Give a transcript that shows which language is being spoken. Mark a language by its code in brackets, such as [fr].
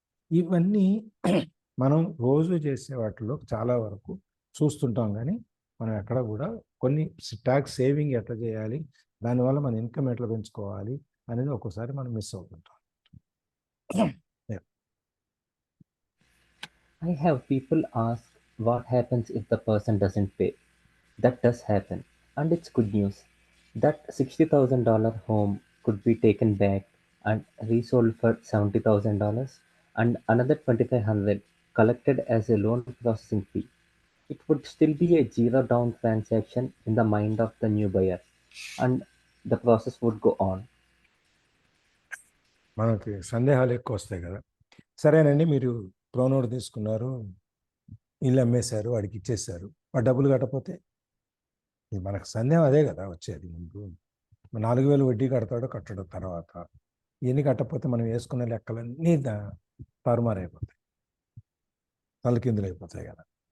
[te] ఇవన్నీ మనం రోజు చేసే వాటిలో చాలా వరకు చూస్తుంటాం, కానీ మనం ఎక్కడ కూడా కొన్ని ట్యాక్స్ సేవింగ్ ఎట్లా చేయాలి, దానివల్ల మన ఇన్కమ్ ఎట్లా పెంచుకోవాలి అనేది ఒక్కోసారి మనం miss అవుతుంటాం. [en] I have people ask what happens if the person doesn't pay. That does happen, and it's good news. That $60,000 home could be taken back and resold for $70,000 and another $2,500 collected as a loan processing fee. It would still be a zero down transaction in the mind of the new buyer, and the process would go on. [te] మనకి సందేహాలు ఎక్కువ వస్తాయి కదా. సరేనండి, మీరు ప్రోనోడ్ తీసుకున్నారు, ఇల్లు అమ్మేశారు, వాడికి ఇచ్చేశారు, వాడు డబ్బులు కట్టకపోతే మనకు సందేహం అదే కదా వచ్చేది. ముందు 4,000 వడ్డీ కడతాడో కట్టడం, తర్వాత ఇవన్నీ కట్టకపోతే మనం వేసుకునే లెక్కలన్నీ తారుమారైపోతాయి, తలకిందులు అయిపోతాయి కదా.